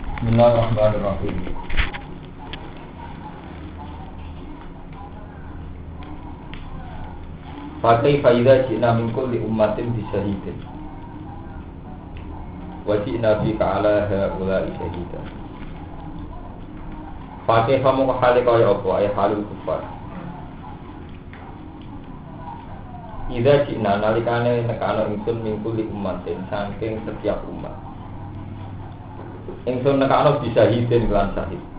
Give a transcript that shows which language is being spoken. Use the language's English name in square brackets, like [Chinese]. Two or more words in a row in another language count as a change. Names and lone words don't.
[Arabic] بسم الله الرحمن الرحيم. فكيف إذا جئنا من كل أمة بشهيد وجئنا بك على هؤلاء شهيدا. [Javanese] Fakaifa mongko hale kaya apa [Arabic] أي حال الكفار. إذا جئنا [Javanese] nalikane nekana ingsun [Arabic] من كل أمة [Javanese] saking setiap umat. Ingsun nekana [Arabic] بشهيد [Javanese] lan syahid.